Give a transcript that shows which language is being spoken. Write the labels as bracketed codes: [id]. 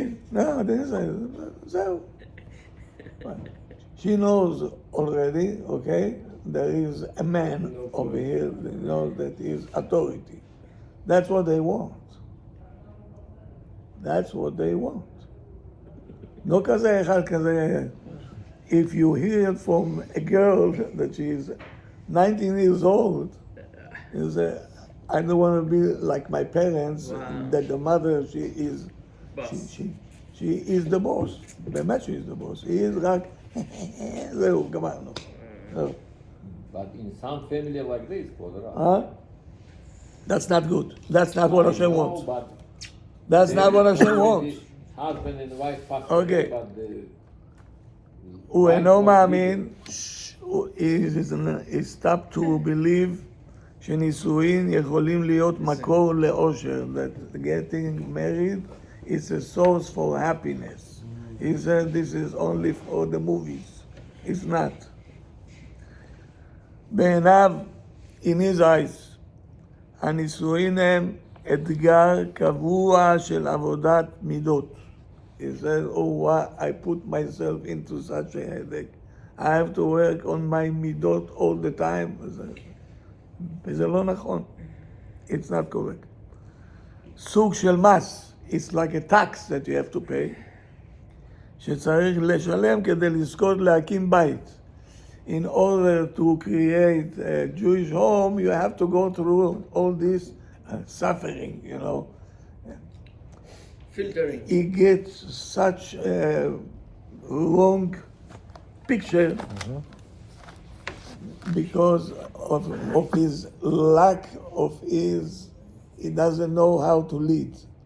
[en] No, I didn't say so. But she knows already, okay, there is a man over here that knows that he is authority. That's what they want. [he] No כזה אחד כזה. [en] If you hear from a girl that she is 19 years old, you say, I don't want to be like my parents, Wow. that the mother, she is Boss. she is the boss. [he] באמת [en] she is the boss. [he] היא רק, זהו, גמרנו. זהו. [en] But in some family like this, That's not good. That's not what Hashem wants. But That's not what Hashem wants. husband and wife pass Okay. away, but the [he] הוא אינו מאמין, [en] he stopped to believe [he] שנישואין יכולים להיות מקור לאושר, [en] that getting married is a source for happiness. He said this is only for the movies. It's not. [he] בעיניו, [en] in his eyes, [he] הנישואין הם אתגר קבוע של עבודת מידות. [en] He said, oh, why I put myself into such a headache. I have to work on my midot all the time. [he] וזה לא נכון. [en] It's not correct. [he] סוג של מס. [en] It's like a tax that you have to pay. [he] שצריך לשלם כדי לזכות להקים בית. [en] In order to create a Jewish home, you have to go through all this suffering, you know. Filtering. He gets such a wrong picture because of his lack of his, he doesn't know how to lead.